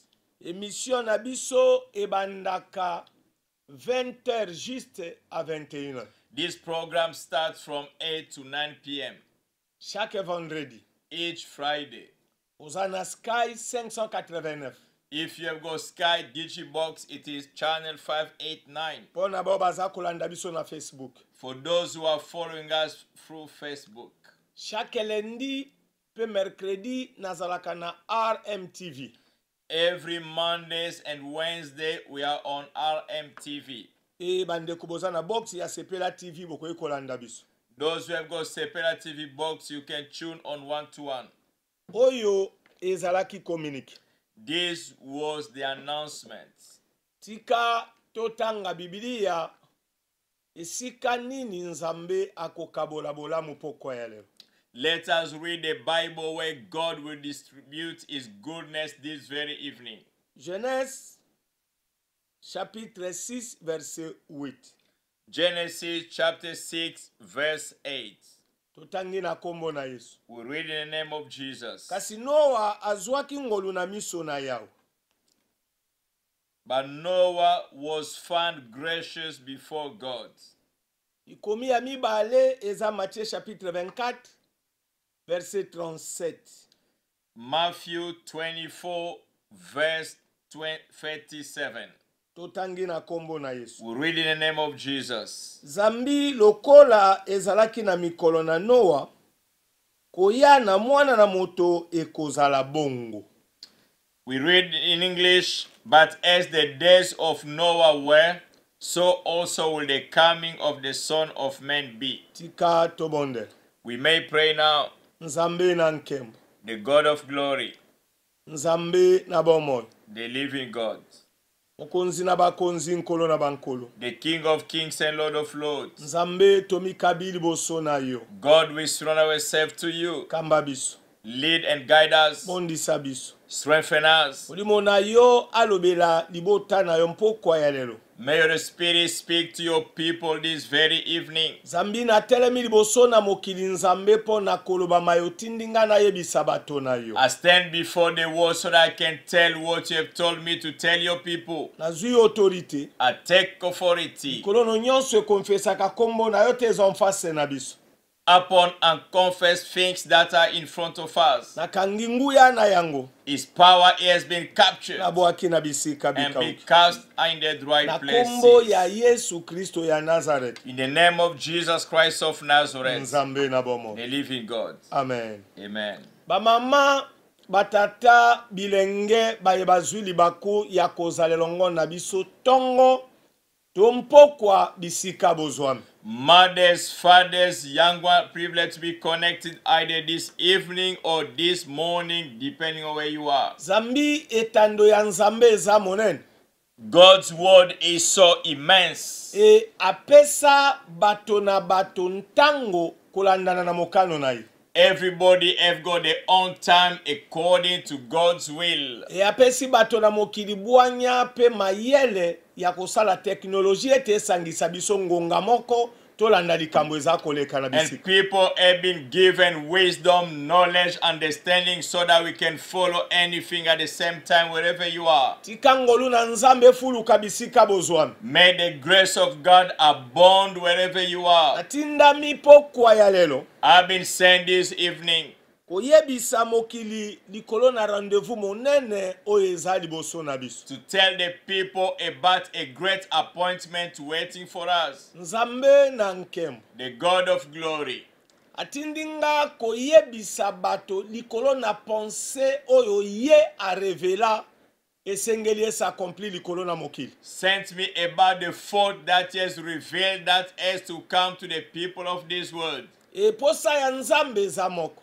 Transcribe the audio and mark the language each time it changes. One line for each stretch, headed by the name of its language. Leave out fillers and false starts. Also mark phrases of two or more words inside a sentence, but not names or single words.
Lingala: Émission na biso ebandaka 20h
French: juste à
Lingala: 21h.
English: This program starts from 8 to 9 p.m.
French: Chaque vendredi.
English: each Friday.
Lingala: Osana Sky 589.
English: If you have got Sky Digibox, it is channel 589.
Lingala: Pona baza kolanda biso na Facebook.
English: For those who are following us through Facebook.
French: Chaque lundi
Lingala: pe mercredi nazalaka na RMTV.
English: Every Mondays and Wednesday we are on RMTV.
Lingala: E bande kuboza na box ya Sepela TV bokoyi kolanda biso.
English: Those who have got Sepela TV box, you can tune on 1-to-1.
Lingala: Oyo ezalaki communique.
English: This was the announcement.
Lingala: Tika totanga Biblia esika nini nzambe akokabola bolamu pokwa ya leo.
English: Let us read the Bible where God will distribute his goodness this very evening.
French: Genèse chapitre 6 verset 8.
English: Genesis chapter 6 verse 8.
Lingala: Totangi na kombo na Yesu.
English: We read in the name of Jesus.
Lingala: Kasi Noa azwaki ngolu na miso na Yawe.
English: But Noah was found gracious before God.
Lingala: Ikomi ya mibale eza Matthieu
French: chapitre 24 verset 37.
English: Matthew 24 verse 37.
Lingala: Totangi na kombo na Yesu.
English: We read in the name of Jesus.
Lingala: Zambi lokola ezalaki na mikolo na Noa, koya na mwana na moto ekozala bongo.
English: We read in English, but as the days of Noah were, so also will the coming of the Son of Man be.
Lingala: Tika tobonde.
English: We may pray now.
Lingala: Nzambe na nkembo.
English: The God of glory,
Lingala: Nzambe na bomoy.
English: the living God,
Lingala: Mokonzi na bakonzi nkolo na bankolo.
English: the King of kings and Lord of lords.
Lingala: Nzambe tomikabili boso na yo.
English: God, we surrender ourselves to you.
Lingala: Kamba biso.
English: Lead and guide us.
Lingala: Bondisa biso.
English: Strengthen us.
Lingala: Olimo na yo alobela libota na yo mpokwa ya lelo.
English: May your spirit speak to your people this very evening.
Lingala: Zambi na telemi liboso na mokili nzambe po na koloba mayotindinga na yebisa bato na yo.
English: I stand before the word so that I can tell what you have told me to tell your people.
Lingala: Nazui autorité.
English: I take authority
Lingala: Kolono nyonso konfesaka kombo na yo te zonfase na biso.
English: upon and confess things that are in front of us.
Lingala: Na kanginguya na yango.
English: His power has been captured
Lingala: Na boaki na bisika
English: and be
Lingala: bikauki.
English: cast in the right
Lingala: Na kombo
English: places.
Lingala: ya Yesu Kristo ya Nazareth.
English: In the name of Jesus Christ of Nazareth,
Lingala: Nzambe na bomo.
English: the living God.
Lingala: Amen.
English: Amen.
Lingala: Ba mama batata bilenge baye bazwi libaku ya kozalelongo na biso tongo tompokwa bisika bozwami.
English: Mothers, fathers, young one, privileged to be connected either this evening or this morning, depending on where you are.
Lingala: Zambi etando ya nzambe eza monene.
English: God's word is so immense.
Lingala: E apesa bato na bato ntango kulandana na mokano na ye.
English: Everybody have got their own time according to God's will.
Lingala: E apesi bato na mokili bwanya pe mayele ya kosala teknoloji ete esangisa biso ngonga moko tolanda likambo eza koleka na
English: And
Lingala: bisika.
English: people have been given wisdom, knowledge, understanding so that we can follow anything at the same time wherever you are.
Lingala: Tika ngolu na nzambe fuluka bisika bozwami.
English: May the grace of God abound wherever you are.
Lingala: Atinda mipokwa ya lelo.
English: I've been saying this evening,
Lingala: Koyebisa mokili likolo na rendez-vous monene oyo eza liboso na biso.
English: to tell the people about a great appointment waiting for us.
Lingala: Nzambe na nkembo.
English: The God of glory
Lingala: Atindinga koyebisa bato likolo na pensée oyo ye a revela esengeli s'accompli likolo na mokili.
English: sent me about the thought that he has revealed that has to come to the people of this world.
Lingala: E posa ya nzambe eza moko.